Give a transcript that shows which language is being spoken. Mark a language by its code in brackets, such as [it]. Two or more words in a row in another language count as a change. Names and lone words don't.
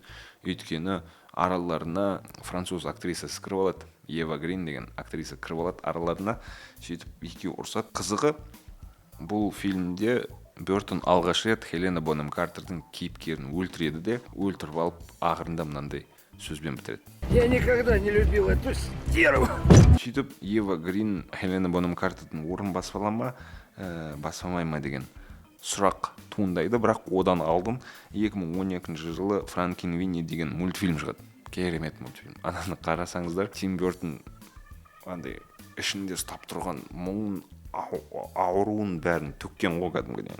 [kk] Өйткені араларына француз актрисасы кіріп алады. Ева Грин деген актриса кіріп алады араларына. Сөйтіп екеуі ұрсады. Қызығы, бұл фильмде Бертон алғаш рет Хелена Бонем Картердің кейіпкерін өлтіреді де, өлтіріп алып ақырында мынандай сөзбен бітіреді. [ru] Я никогда не любил эту стерву. [kk] Сөйтіп Ева Грин Хелена Бонем Картердің орын баспамай ма деген сұрақ туындайды, бірақ одан алдын 2012 жылы Франкенвини деген мультфильм шығады. Керемет мультфильм. Ананы қарасаңыздар, Тим Бертон андай ішінде ұстап тұрған мұңын, ауруын бәрін төккен ғой кәдімгідей.